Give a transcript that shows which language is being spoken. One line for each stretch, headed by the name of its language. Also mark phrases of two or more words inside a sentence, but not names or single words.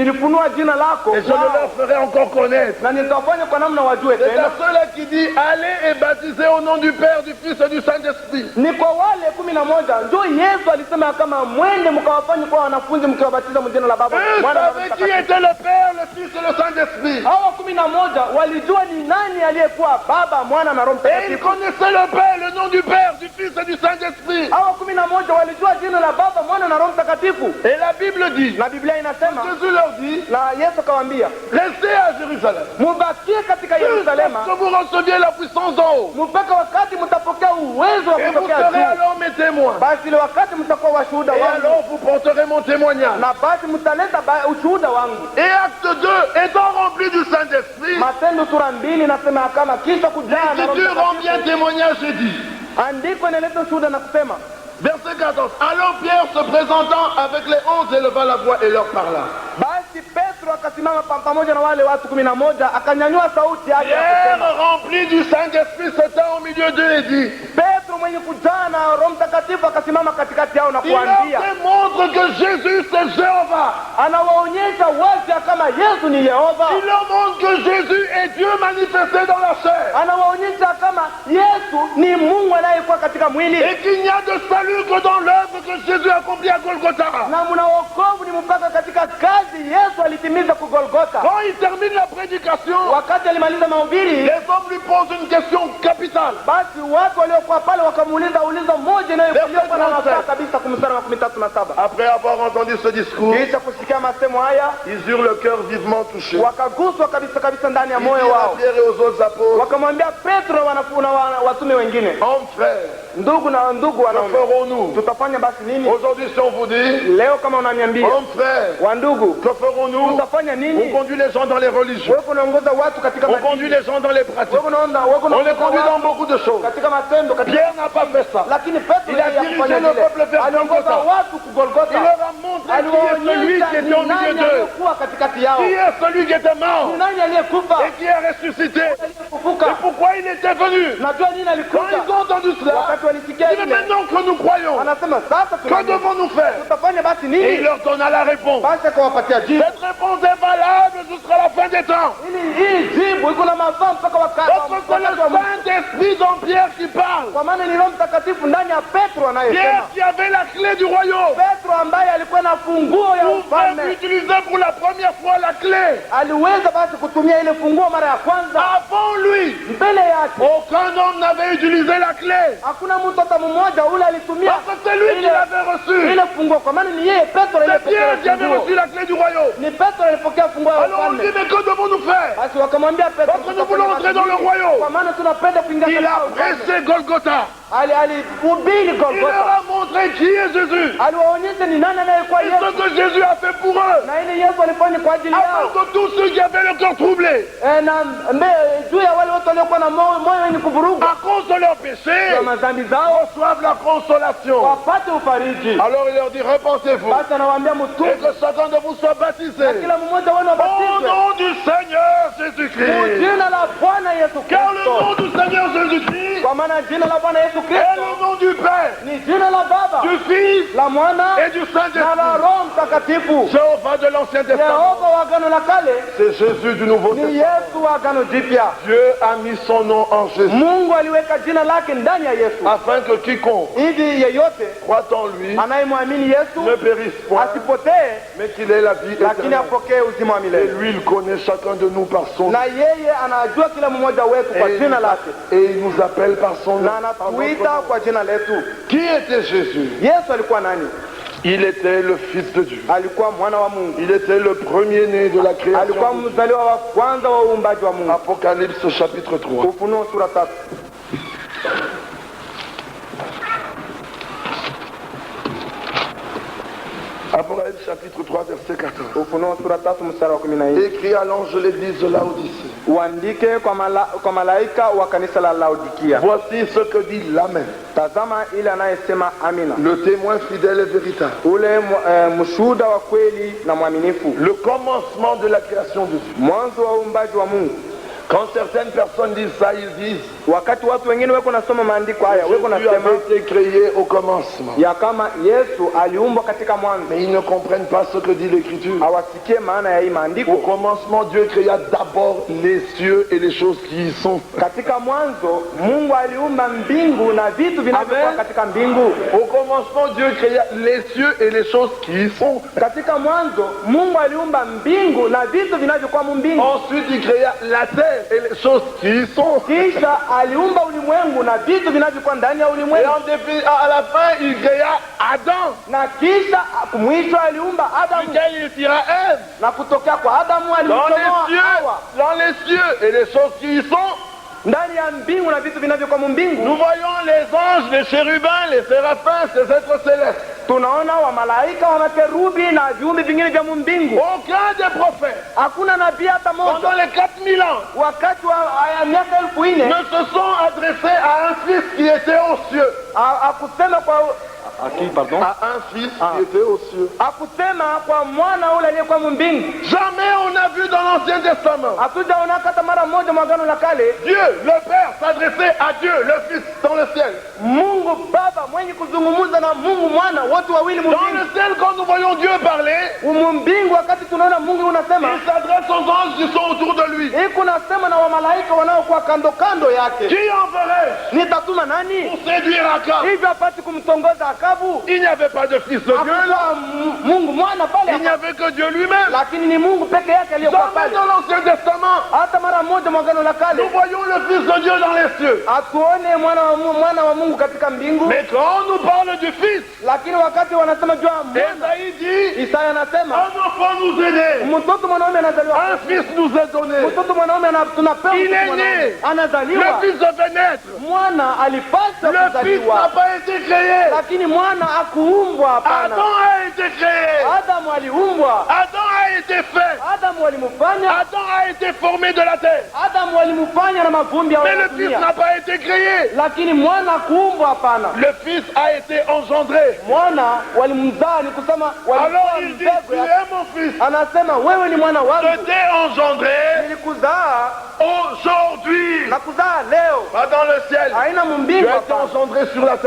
French: Et je le leur ferai encore connaître.
Swahili: na nitawafanya kwa namna wajue azaliwe
French: C'est
Swahili: tena.
French: à ceux-là qui dit allez et baptisez au nom du Père, du Fils et du Saint-Esprit.
Swahili: Ni kwa wale 11 ndio Yesu alisema kama mwende mkawafanye kwa wanafunzi mkiwabatiza mjina la Baba,
French: Eux
Swahili: Mwana na Roho
French: savaient qui
Swahili: Mtakatifu.
French: était le Père, le Fils et le Saint-Esprit.
Swahili: Hawa 11 walijua ni nani aliyekuwa Baba, Mwana na Roho
French: Et ils
Swahili: Mtakatifu.
French: connaissaient le Père, le nom du Père, du Fils et du Saint-Esprit.
Swahili: Hawa 11 walijua jina la Baba, Mwana na Roho Mtakatifu.
French: Et la Bible dit,
Swahili: Na Biblia inasema,
French: Jésus leur dit,
Swahili: na Yesu akawaambia,
French: restez à Jérusalem.
Swahili: mubakie katika Yerusalema
French: Que vous receviez la puissance d'en haut.
Swahili: mpaka wakati mtapokea uwezo wa
French: Et vous
Swahili: kutokea
French: serez
Swahili: juu.
French: alors mes témoins.
Swahili: Basi ile wakati mtakuwa washuhuda
French: Et
Swahili: wangu,
French: alors vous porterez mon témoignage.
Swahili: na basi mtaleta ushuhuda wangu.
French: Et acte 2, étant rempli du Saint-Esprit,
Swahili: Matendo sura 2 nasema kama kisha kujaa na Roho
French: l'Écriture rend bien
Swahili: Mtakatifu.
French: témoignage et dit,
Swahili: Andiko inaleta ushuhuda na kusema,
French: verset 14, alors Pierre se présentant avec les 11 éleva la voix et leur parla.
Swahili: basi Petro akasimama pamoja na wale watu 11 akanyanyua sauti yake
French: Pierre,
Swahili: akasema.
French: rempli du Saint-Esprit, se tint au milieu d'eux et dit,
Swahili: Petro mwenye kujaa na Roho Mtakatifu akasimama katikati yao na
French: il leur
Swahili: kuambia,
French: démontre que Jésus c'est Jéhovah.
Swahili: anawaonyesha wazi kama Yesu ni Yehova.
French: Il leur montre que Jésus est Dieu manifesté dans la chair.
Swahili: Anawaonyesha kama Yesu ni Mungu anayekuwa katika mwili,
French: Et qu'il n'y a de salut que dans l'œuvre que Jésus accomplit à Golgotha.
Swahili: na mna wokovu ni mpaka katika kazi Yesu alitimiza ku Golgotha.
French: Quand il termine la prédication,
Swahili: Wakati alimaliza mahubiri,
French: les hommes lui posent une question capitale.
Swahili: basi watu waliokuwa pale wakamuuliza ulizo moja inayokuwa na nafaa kabisa kumstari wa 37.
French: Après avoir entendu ce discours,
Swahili: Kisha kusikia masemo haya,
French: ils eurent le cœur vivement touché.
Swahili: wakaguswa kabisa kabisa ndani ya
French: Ils
Swahili: moyo
French: dirent à
Swahili: wao,
French: Pierre et aux autres apôtres,
Swahili: wakamwambia Petro na watume wengine,
French: hommes frères,
Swahili: ndugu
French: que
Swahili: wanaume,
French: ferons-nous?
Swahili: tutafanya basi nini
French: Aujourd'hui, si on vous dit,
Swahili: leo? Kama unaniambia
French: hommes frères,
Swahili: wa ndugu,
French: que ferons-nous?
Swahili: tutafanya
French: On
Swahili: nini?
French: conduit les gens dans les religions.
Swahili: Wewe unaongoza watu katika
French: On
Swahili: madini.
French: conduit les gens dans les pratiques.
Swahili: Wewe unaona
French: On les conduit dans beaucoup de choses.
Swahili: katika matendo katika,
French: Pierre n'a pas fait ça.
Swahili: lakini Petro
French: Il a
Swahili: yeye
French: dirigé
Swahili: hakufanya
French: le
Swahili: vile.
French: peuple vers
Swahili: Aliongoza
French: Golgotha.
Swahili: watu ku Golgotha.
French: Il leur a montré qui est celui
Swahili: Aliwaonyesha
French: qui
Swahili: ni
French: était au milieu
Swahili: nani
French: d'eux.
Swahili: aliyekuwa katikati yao,
French: Qui est celui qui était
Swahili: ni
French: mort
Swahili: nani aliyekufa,
French: et qui est ressuscité.
Swahili: aliyefufuka.
French: Et pourquoi il était venu?
Swahili: Najua nini
French: Quand
Swahili: alikufa.
French: ils ont entendu cela,
Swahili: Wakati walisikia
French: il dit
Swahili: ile,
French: maintenant que nous croyons,
Swahili: anasema sasa
French: que devons-nous faire?
Swahili: tutafanya basi
French: Et il
Swahili: nini?
French: leur donna la réponse.
Swahili: Basi akawapatia jibu.
French: Cette réponse est valable jusqu'à la fin des temps.
Swahili: Hii jibu iko na mafaa mpaka
French: Parce que c'est le
Swahili: wakati wa mwisho.
French: Saint-Esprit dans Pierre qui parle.
Swahili: Kwa maana ni Roho Mtakatifu ndani ya Petro anayesema.
French: Pierre qui avait la clé du royaume.
Swahili: Petro ambaye alikuwa na funguo ya
French: Pouvait
Swahili: ufalme
French: utiliser pour la première fois la clé.
Swahili: aliweza basi kutumia ile funguo mara ya kwanza.
French: Avant lui,
Swahili: Mbele yake
French: aucun homme n'avait utilisé la clé.
Swahili: hakuna mtu hata mmoja ule alitumia
French: Parce que c'est lui qui l'avait reçue.
Swahili: ile funguo, kwa maana ni yeye Petro
French: C'est Pierre qui
Swahili: aliyepokea
French: avait
Swahili: funguo.
French: reçu la clé du royaume.
Swahili: Ni Petro alipokea funguo ya
French: Alors on dit,
Swahili: ufalme.
French: mais que devons-nous faire?
Swahili: Basi wakamwambia Petro,
French: Parce que nous voulons entrer dans le royaume.
Swahili: kwa maana tunapenda kuingia
French: Il
Swahili: katika
French: a
Swahili: ufalme.
French: prêché Golgotha.
Swahili: Alihubiri
French: Il leur
Swahili: Golgotha,
French: a montré qui est Jésus.
Swahili: aliwaonyesha ni nani anayekuwa
French: Et
Swahili: Yesu
French: ce que Jésus a fait pour eux.
Swahili: na ile Yesu alifanya kwa ajili
French: Afin
Swahili: yao.
French: que tous ceux qui avaient le cœur troublé,
Swahili: Na juu ya wale wote waliokuwa na moyo wenye kuvuruga
French: à cause de leurs péchés,
Swahili: kwa madhambi zao
French: reçoivent la consolation.
Swahili: wapate ufariji.
French: Alors il leur dit, repentez-vous.
Swahili: Basi anawaambia
French: Et
Swahili: mtubu,
French: que chacun de vous soit baptisé.
Swahili: kila mmoja wenu
French: Au
Swahili: abatizwe
French: nom du Seigneur
Swahili: kwa
French: Jésus-Christ.
Swahili: jina la Bwana Yesu
French: Car le nom
Swahili: Kristo,
French: du Seigneur Jésus-Christ
Swahili: kwa maana jina la Bwana Yesu
French: est
Swahili: Kristo
French: le nom du Père,
Swahili: ni jina la Baba,
French: du Fils
Swahili: la Mwana
French: et du
Swahili: na
French: Saint-Esprit.
Swahili: la Roho Mtakatifu.
French: Jéhovah de l'Ancien Testament,
Swahili: Yehova wa Agano la Kale
French: c'est Jésus du Nouveau
Swahili: ni
French: Testament.
Swahili: Yesu wa Agano Jipya.
French: Dieu a mis son nom en Jésus,
Swahili: Mungu aliweka jina lake ndani ya Yesu
French: afin que quiconque
Swahili: ili yeyote
French: croit en lui
Swahili: anayemwamini Yesu
French: ne périsse point,
Swahili: asipotee,
French: mais qu'il ait la vie
Swahili: lakini
French: éternelle.
Swahili: apokee uzima wa
French: Et
Swahili: milele.
French: lui, il connaît chacun de nous par son nom.
Swahili: Na yeye anajua kila mmoja wetu kwa jina lake
French: Et il nous appelle par son nom.
Swahili: na anatuita kwa jina letu.
French: Qui était Jésus?
Swahili: Yesu alikuwa nani?
French: Il était le Fils de Dieu.
Swahili: Alikuwa mwana wa Mungu,
French: Il était le premier-né de la
Swahili: alikuwa
French: création.
Swahili: mzaliwa wa kwanza wa uumbaji wa Mungu.
French: Apocalypse chapitre 3.
Swahili: Ufunuo sura 3.
French: Apocalypse chapitre 3 verset 14.
Swahili: Ufunuo sura 3 mstari wa 14.
French: Écrit à l'ange de l'église de Laodicée.
Swahili: Uandike kwa malaika wa kanisa la Laodikia,
French: Voici ce que dit l'Amen,
Swahili: tazama ile anayesema Amina,
French: le témoin fidèle et véritable,
Swahili: ule mshuhuda wa kweli na mwaminifu,
French: le commencement de la création de Dieu.
Swahili: mwanzo wa uumbaji wa Mungu.
French: Quand certaines personnes disent ça, ils disent
Swahili: Wakati watu wengine weko nasoma maandiko haya, weko
French: Jésus
Swahili: nasema
French: avait été créé au commencement.
Swahili: ya kama Yesu aliumbwa katika mwanzo.
French: Mais ils ne comprennent pas ce que dit l'Écriture.
Swahili: Hawasikie maana ya hii
French: Au
Swahili: maandiko.
French: commencement, Dieu créa d'abord les cieux et les choses qui y sont.
Swahili: Katika mwanzo Mungu aliumba mbingu na vitu vinavyokuwa
French: Amen.
Swahili: katika mbingu.
French: Au commencement, Dieu créa les cieux et les choses qui y sont.
Swahili: Katika mwanzo Mungu aliumba mbingu na vitu vinavyokuwa mbingu.
French: Ensuite, il créa la terre et les choses qui y sont.
Swahili: Kisha aliumba ulimwengu na vitu vinavyokuwa ndani ya
French: Et
Swahili: ulimwengu.
French: à la fin, il créa Adam,
Swahili: Na kisha mwisho aliumba Adamu,
French: duquel il tira Ève.
Swahili: na kutokea kwa Adamu
French: Dans
Swahili: alimtoa
French: les
Swahili: Hawa
French: cieux et les choses qui y sont.
Swahili: ndani ya mbingu na vitu vinavyokuwa mbingu.
French: Nous voyons les anges, les chérubins, les séraphins, ces êtres célestes.
Swahili: Tunaona wa malaika wa makerubi na viumbe vingine vya mbingu.
French: Aucun des prophètes,
Swahili: Hakuna nabii hata
French: pendant
Swahili: moja
French: les 4000 ans,
Swahili: wakati wa ya miaka 1000
French: ne se sont adressés à un fils qui était aux cieux.
Swahili: akusema kwa pardon,
French: À un fils qui était aux cieux.
Swahili: akusema kwa mwana ule aliyekuwa mbingu.
French: Jamais on a vu dans l'Ancien Testament
Swahili: Hatujaona hata mara moja mwagano la kale
French: Dieu, le Père, s'adresser à Dieu, le Fils, dans le ciel.
Swahili: Mungu Baba mwenye kuzungumza na Mungu Mwana, wote wawili
French: Dans
Swahili: mbingu.
French: le ciel, quand nous voyons Dieu parler,
Swahili: Mbingu wakati tunaona Mungu unasema,
French: il s'adresse aux anges qui sont autour de lui.
Swahili: iko nasema na wamalaika wanaokuwa kando kando yake.
French: Qui enverrai-je
Swahili: Nitatuma nani
French: pour séduire Akab?
Swahili: hivyo apate kumtongoza Akabu?
French: Il n'y avait pas de fils de Dieu là.
Swahili: Hakuwa Mungu Mwana pale,
French: Il n'y avait que Dieu lui-même.
Swahili: lakini ni Mungu peke yake aliyokuwa
French: Jamais
Swahili: pale.
French: dans l'Ancien Testament,
Swahili: Hata mara moja mwagano la
French: nous
Swahili: kale
French: voyons le Fils de Dieu dans les cieux.
Swahili: hatuone mwana wa Mungu katika mbingu,
French: Mais quand on nous parle du Fils,
Swahili: lakini wakati wanasema juu ya mwana,
French: Esaïe dit,
Swahili: Isaya anasema
French: un enfant nous est né,
Swahili: mtoto mwanaume anazaliwa,
French: un fils nous est donné.
Swahili: mtoto mwanaume tunapewa,
French: Il
Swahili: mtoto
French: est
Swahili: mwanaume
French: né.
Swahili: anazaliwa.
French: Le Fils devait naître.
Swahili: Mwana alipaswa
French: Le Fils n'a
Swahili: kuzaliwa,
French: pas été créé.
Swahili: lakini mwana akuumbwa. Hapana,
French: Adam a été créé.
Swahili: Adamu aliumbwa,
French: Adam a été fait.
Swahili: Adamu walimfanya,
French: Adam a été formé de la terre.
Swahili: Adamu walimfanya na mavumbi ya
French: Mais le Fils
Swahili: dunia,
French: n'a pas été créé.
Swahili: lakini mwana akuumbwa. Hapana,
French: Le Fils a été engendré.
Swahili: mwana walimzaa, ni kusema
French: Alors
Swahili: walikuwa
French: il dit,
Swahili: mbegu
French: tu
Swahili: ya-
French: es mon fils.
Swahili: anasema wewe ni mwana
French: Je
Swahili: wangu,
French: t'ai engendré
Swahili: nilikuzaa
French: aujourd'hui.
Swahili: na kuzaa leo.
French: Pas dans le ciel.
Swahili: Haina
French: Tu
Swahili: mbingu
French: as été
Swahili: hapana,
French: engendré sur la terre.